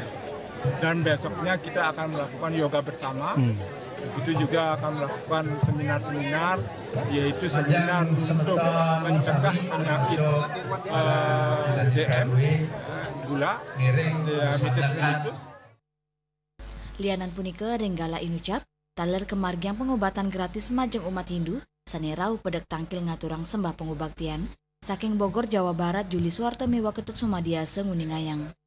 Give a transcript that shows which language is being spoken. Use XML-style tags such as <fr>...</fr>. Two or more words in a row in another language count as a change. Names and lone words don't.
<id>Dan besoknya kita akan melakukan yoga bersama. Begitu juga akan melakukan seminar-seminar, yaitu seminar untuk mencegah penyakit DM, gula, diabetes mellitus.</id> <ban>Lianan punika renggala inucap, taler kemargiang pengobatan gratis majeng umat Hindu, sanerau pedek tangkil ngaturang sembah pengobaktian, saking Bogor, Jawa Barat, Juli Suwarto Mewa Ketut Sumadiase Nguningayang.</ban>